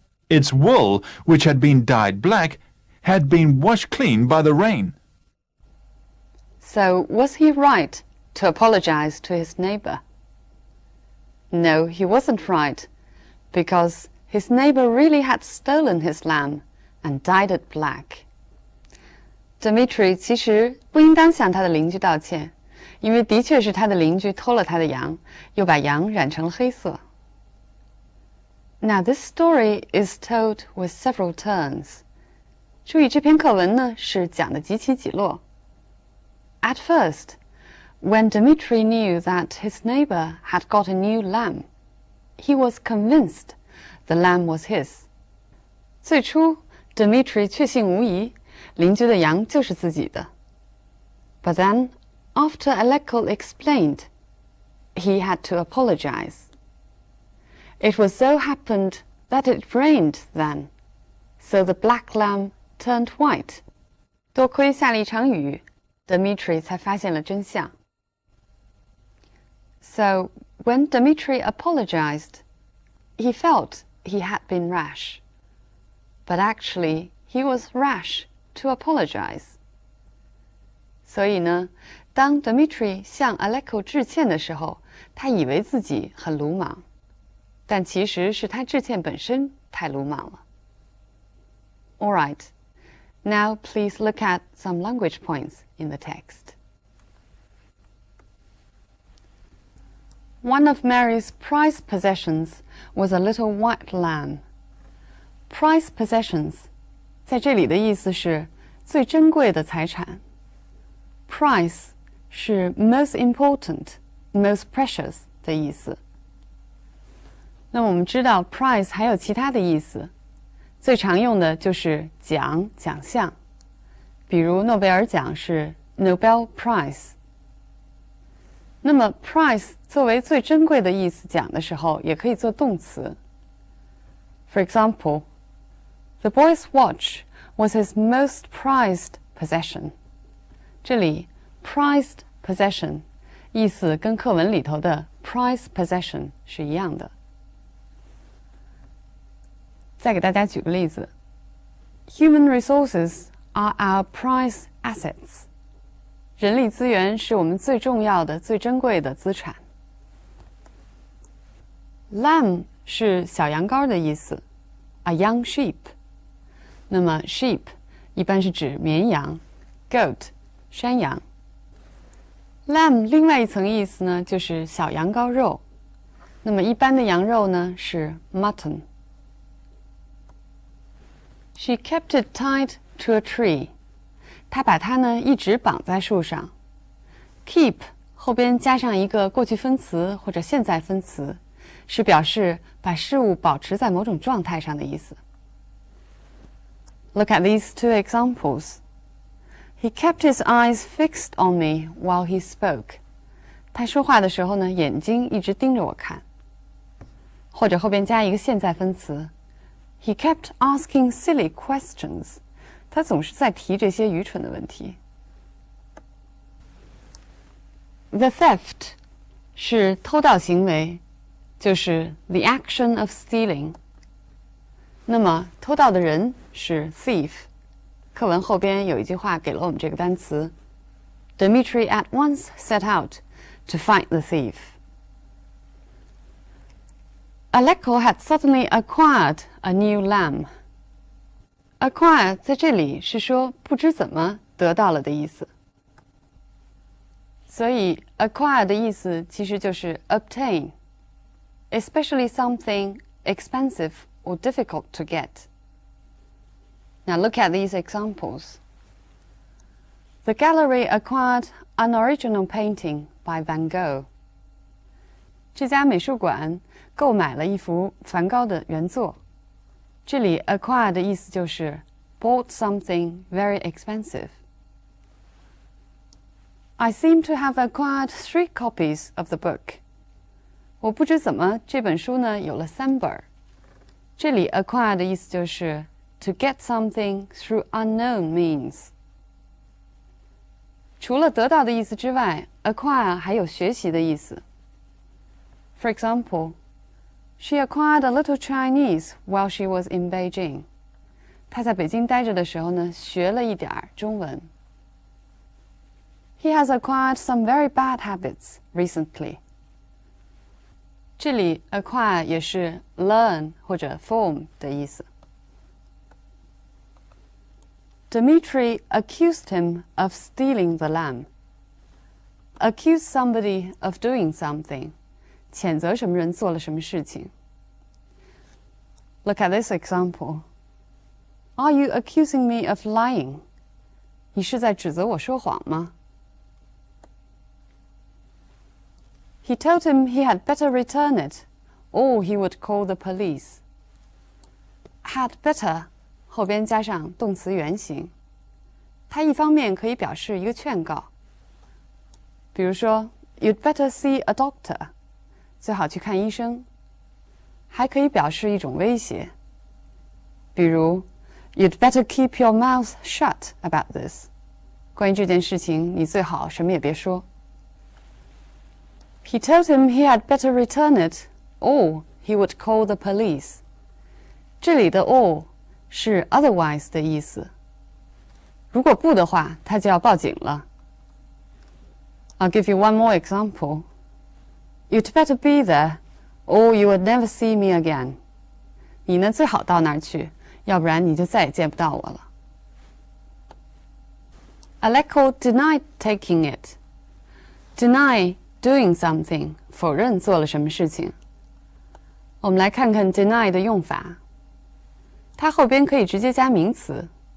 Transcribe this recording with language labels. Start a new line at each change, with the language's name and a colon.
English: Its wool, which had been dyed black, had been washed clean by the rain. So, was he right to apologize to his neighbor? No, he wasn't right, because his neighbor really had stolen his lamb and dyed it black.
Chinese: Dmitry 其实不应当向他的邻居道歉，因为的确是他的邻居偷了他的羊，又把羊染成了黑色。
English: Now this story is told with several turns.
Chinese: 注意这篇课文呢是讲的几起几落。
English: At first, when Dmitry knew that his neighbor had got a new lamb, he was convinced the lamb was his.
Chinese: 最初 Dmitry 确信无疑，邻居的羊就是自己的。
English: But then, after Aleko explained, he had to apologize. It was so happened that it rained then, so the black lamb turned white.
Chinese: 多亏下了一场雨， Dmitry 才发现了真相。
English: So, when Dmitry apologized, he felt he had been rash. But actually, he was rash to apologize.
Chinese: 所以呢，当 Dmitry 向 Aleko 致歉的时候，他以为自己很鲁莽，但其实是他致歉本身太鲁莽了。
English: All right, now please look at some language points in the text. One of Mary's prized possessions was a little white lamb.
Chinese: Prized possessions 在这里的意思是最珍贵的财产。 Prize 是
English: most important, most precious
Chinese: 的意思。那我们知道 prize 还有其他的意思，最常用的就是奖、奖项，比如诺贝尔奖是 Nobel Prize。那么 prize 作为最珍贵的意思讲的时候，也可以做动词。
English: For example, the boy's watch was his most prized possession.
Chinese: 这里 prized possession 意思跟课文里头的 prized possession 是一样的。再给大家举个例子 ，
English: Human resources are our prized assets.
Chinese: 人力资源是我们最重要的、最珍贵的资产。Lamb 是小羊羔的意思 ，
English: a young sheep。
Chinese: 那么 sheep 一般是指绵羊 ，goat 山羊。 lamb 另外一层意思呢，就是小羊羔肉。那么一般的羊肉呢是 mutton。
English: She kept it tied to a tree。
Chinese: 她把它呢一直绑在树上。keep 后边加上一个过去分词或者现在分词，是表示把事物保持在某种状态上的意思。
English: Look at these two examples. He kept his eyes fixed on me while he spoke.
Chinese: 他说话的时候呢，眼睛一直盯着我看。或者后边加一个现在分词
English: He kept asking silly questions.
Chinese: 他总是在提这些愚蠢的问题。 The theft 是偷盗行为，就是
English: the action of stealing。
Chinese: 那么偷盗的人是 thief。课文后边有一句话给了我们这个单词
English: Dmitry at once set out to fight the thief. Aleko had suddenly acquired a new lamb.
Chinese: Acquire 在这里是说不知怎么得到了的意思。所以
English: acquire
Chinese: 的意思其实就是
English: obtain, especially something expensive or difficult to get. Now look at these examples. The gallery acquired an original painting by Van Gogh.
Chinese: 这家美术馆购买了一幅梵高的原作。这里 acquire 的意思就是
English: bought something very expensive. I seem to have acquired 3 copies of the book.
Chinese: 我不知怎么这本书呢有了3本。这里 acquire 的意思就是
English: to get something through unknown means.
Chinese: 除了得到的意思之外 acquire 还有学习的意思。
English: For example, she acquired a little Chinese while she was in Beijing.
Chinese: 她在北京待着的时候呢，学了一点中文。
English: He has acquired some very bad habits recently.
Chinese: 这里 acquire 也是 learn 或者 form 的意思。
English: Dmitry accused him of stealing the lamb. Accuse somebody of doing something.
Chinese: 谴责什么人做了什么事情。
English: Look at this example. Are you accusing me of lying?
Chinese: 你是在指责我说谎吗？
English: He told him he had better return it, or he would call the police.
Chinese: Had better 后边加上动词原形，它一方面可以表示一个劝告，比如说
English: You'd better see a doctor.
Chinese: 最好去看医生，还可以表示一种威胁，比如
English: You'd better keep your mouth shut about this.
Chinese: 关于这件事情，你最好什么也别说。
English: He told him he had better return it, or he would call the police.
Chinese: 这里的 or 是 otherwise 的意思，如果不的话，他就要报警了。
English: I'll give you one more example. You'd better be there, or you would never see me again.
Chinese: 你呢最好到那儿去，要不然你就再也见不到我了。
English: Aleko denied taking it. Deny doing something,
Chinese: 否认做了什么事情。我们来看看 deny 的用法，它后边可以直接加名词。